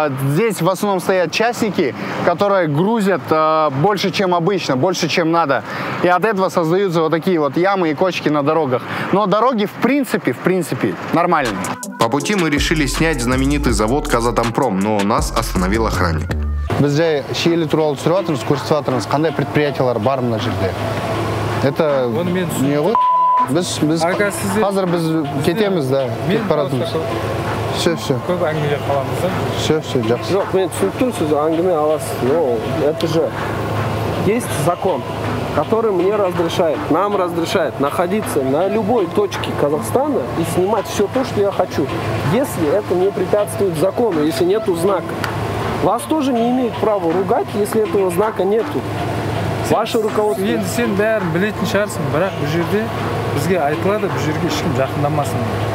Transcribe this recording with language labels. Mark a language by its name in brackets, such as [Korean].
[Russian] Здесь в основном стоят частники, которые грузят больше, чем обычно, больше, чем надо. И от этого создаются вот такие вот ямы и кочки на дорогах. Но дороги в принципе, нормальные. По пути мы решили снять знаменитый завод Казатомпром, но нас остановил охранник. [Kazakh] Біз жай Щели туралы түсіріп жатырмыз, көрсетіп жатырмыз, қандай предприятиялар бар мына жерде. [Russian] Это не [Kazakh] ғой? Біз қазір біз кетеміз, да, кетіп баратырмыз. [Russian] Все. [Kazakh] Көп әңгімелер қаламыз, да? Все, жақсы. Жоқ, мен түсініп тұрмын, сіз әңгіме аласыз, [Russian] но это же есть закон, который мне разрешает, нам разрешает находиться на любой точке Казахстана и снимать все то, что я хочу, если это не препятствует закону, если нету знака. Вас тоже не имеют права ругать, если этого знака нету. Ваше руководство. [Kazakh] Енді сен бәрін білетін шығарсың, бірақ бұл жерде бізге айтылады, бұл жерге ешкім жақындамасын.